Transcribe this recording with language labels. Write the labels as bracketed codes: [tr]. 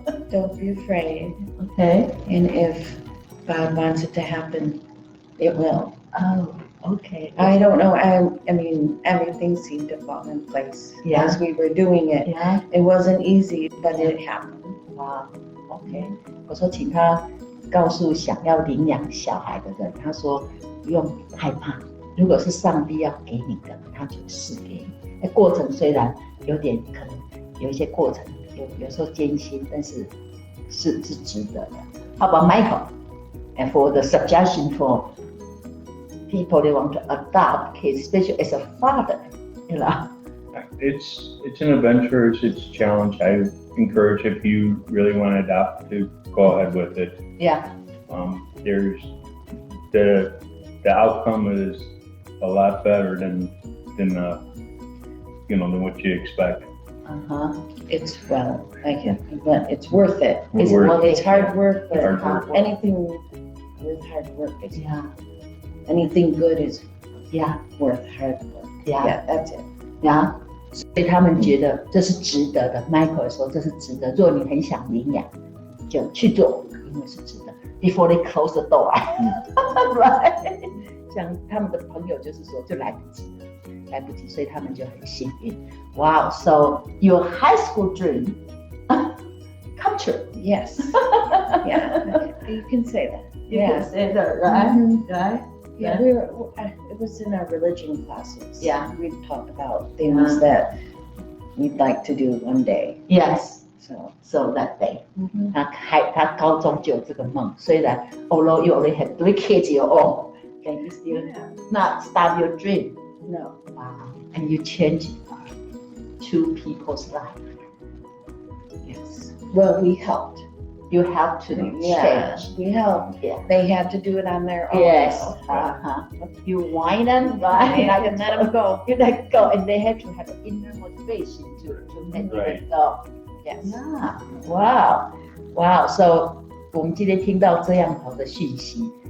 [en] Don't be afraid. Okay. And if God wants it to happen, it will. Oh, okay. I don't know. I mean, everything seemed to fall in place Yeah. as we were doing it. Yeah. It wasn't easy, but it happened. [zh] 哇 ，OK，我说请他告诉想要领养小孩的人，他说不用害怕，如果是上帝要给你的，他就赐给你。那过程虽然有点可能有一些过程有时候艰辛，但是是值得的。 [en] How about Michael? And for the suggestion for people they want to adopt kids, especially as a father, you know. It's an adventure. It's a challenge. I encourage if you really want to adopt to go ahead with it. Yeah. There's the outcome is a lot better than what you expect. Uh-huh. It's but it's worth it. It's worth It's hard work, but Hard work. anything with hard work is Yeah. anything good is Yeah. worth hard work. Yeah. Yeah, that's it. [zh] 呀，所以他们觉得这是值得的。Michael 说这是值得，如果你很想领养，就去做，因为是值得。 [en] Before they close the door, right？ [zh] 像他们的朋友就是说，就来不及了，来不及，所以他们就很幸运。 [en] Wow, so your high school dream come true. Yes. Yeah, you can say that. You Yeah. can say that, right? Mhm. Right? Yeah, it was in our religion classes. Yeah. We'd talk about things that we'd like to do one day. Yes. So that day. [zh] 他高中就有这个梦，虽然 [en] although you already have 3 kids your own, can you still not start your dream? No. Wow. And you change 2 people's life. Yes. Well, we helped. You have to Yeah, change. we helped. Yeah. They had to do it on their own. Yes. You whine them, right? I can let them go. You let go, and they have to have an inner motivation to make Right. it go. Yes. [zh] Yeah. Wow. Wow. So 我们今天听到这样好的讯息